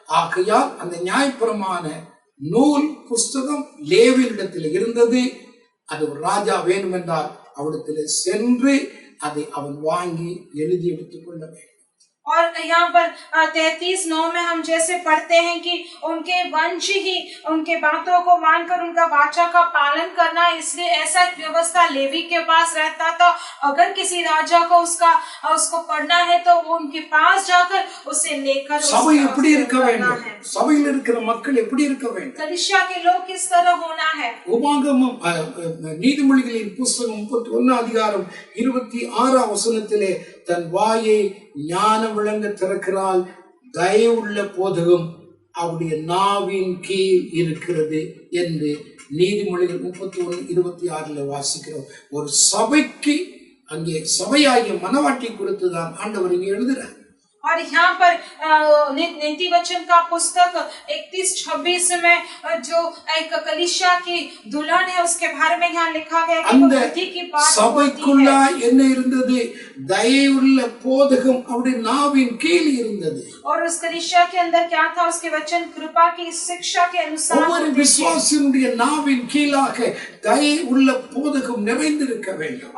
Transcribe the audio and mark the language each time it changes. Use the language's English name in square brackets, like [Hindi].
[Tamil] ஆகையால் அந்த நியாயப்பிரமாண நூல் புஸ்தகம் லேவியரிடத்தில் இருந்தது. அது ஒரு ராஜா வேண்டுமென்றால் அவரிடத்தில் சென்று அதை அவன் வாங்கி எழுதி எடுத்துக் கொள்ள வேண்டும். [Hindi] और यहाँ पर 33:9 में हम जैसे पढ़ते हैं कि उनके वंश ही उनके बातों को मानकर उनका वाचा का पालन करना, इसलिए ऐसा व्यवस्था लेवी के पास रहता था। अगर किसी राजा को उसको पढ़ना है तो वो उनके पास जाकर उसे लेकर [Tamil] சபை எப்படி இருக்க வேண்டும்? சபையில் இருக்கிற மக்கள் எப்படி இருக்க வேண்டும்? [Hindi] कलीसिया के लोग किस तरह होना है? [Tamil] உபாகமம் நீதிமொழிகளின் புஸ்தகம் 31ஆம் அதிகாரம் 26ஆம் வசனத்திலே தன் வாயை ஞானம் விளங்க திறக்கிறாள், தயவுள்ள போதகம் அவருடைய நாவின் கீழ் இருக்கிறது என்று நீதிமொழிகள் 31:26 வாசிக்கிறோம். ஒரு சபைக்கு அங்கே சபையாகிய மனவாட்டி குறித்து தான் ஆண்டவர் இங்கே எழுதுறார். [Hindi] और यहाँ पर नीति वचन का पुस्तक 31-26 में जो एक कलीसिया की दुल्हन है उसके बारे में यहाँ लिखा गया है कि वो बुद्धि की बात [Tamil] சபைக்குள்ள என்ன இருந்தது? தயவுள்ள போதகம் அவருடைய நாவின் கீழ் இருந்தது. [Hindi] और उस कलीसिया के अंदर क्या था? उसके वचन कृपा की शिक्षा के अनुसार [Tamil] ஒவ்வொரு விசுவாசியுடைய நாவின் கீழாக தயவுள்ள போதகம் நிறைந்திருக்க வேண்டும்.